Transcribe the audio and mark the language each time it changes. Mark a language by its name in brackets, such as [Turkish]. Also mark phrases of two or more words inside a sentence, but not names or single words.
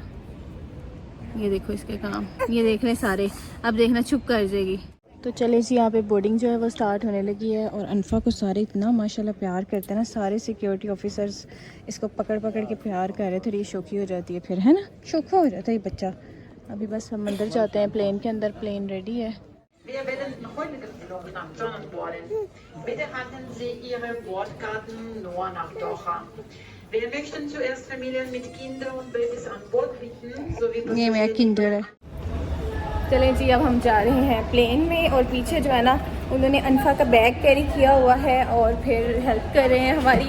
[Hindi] ये देखो इसके काम, ये देख लें सारे, अब देखना चुप कर जाएगी। तो चले जी, यहाँ पे बोर्डिंग जो है वो स्टार्ट होने लगी है और अनफा को सारे इतना माशाल्लाह प्यार करते हैं ना, सारे [English] security officers [Hindi] इसको पकड़ के प्यार कर रहे थे। थोड़ी शौकी हो जाती है फिर, है ना, शौका हो जाता है ये बच्चा। अभी बस हम अंदर जाते हैं प्लेन के अंदर, [English] plane ready [Hindi] है। [German] Wir werden heute geflogen nach Jordan. Bitte halten Sie Ihre Bordkarten nur nach Doha. Wir möchten zuerst Familien mit Kindern und Babys an Bord bitten, sowie [Hindi] ये मेरा किंडर है। चलें जी, अब हम जा रहे हैं प्लेन में और पीछे जो है ना उन्होंने अनफा का [English] bag carry [Hindi] किया हुआ है और फिर हेल्प कर रहे हैं हमारी।